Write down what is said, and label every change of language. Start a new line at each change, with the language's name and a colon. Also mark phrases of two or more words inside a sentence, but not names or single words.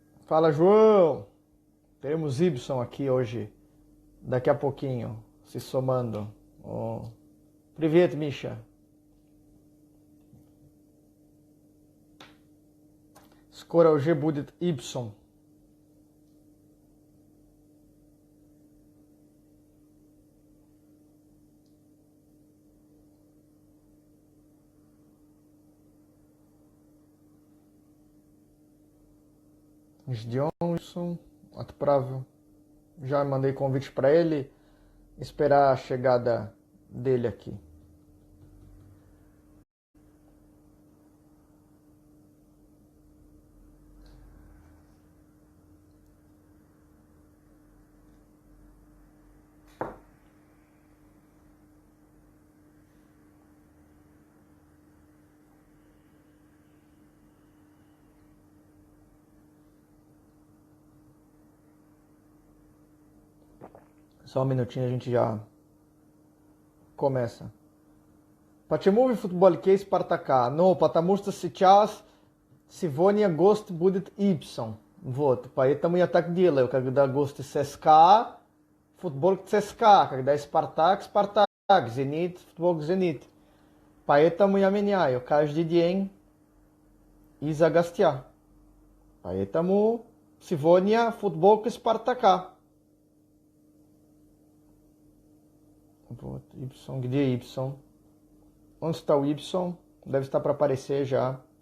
Portuguese: Fala, João! Teremos Ibson aqui hoje, daqui a pouquinho, se somando.
Russian: Oh. Привет, Misha. Скоро уже будет Ibson. Ждем Ibson. Отправил.
Portuguese: Já mandei convite para ele. Esperar a chegada dele aqui. Só um minutinho, a gente já começa.
Russian: Почему вы футболке Спартака? Ну, потому что сейчас, сегодня гость будет Ипсон. Вот, поэтому я так делаю, когда гость ЦСКА, футболка ЦСКА, когда Спартак, Спартак, Зенит, футболка Зенит. Поэтому я меняю каждый день из-за гостя. Поэтому сегодня футболка Спартака. Вот, Ibson, где Ibson?
Portuguese: Onde está o Ibson? Deve estar para aparecer já.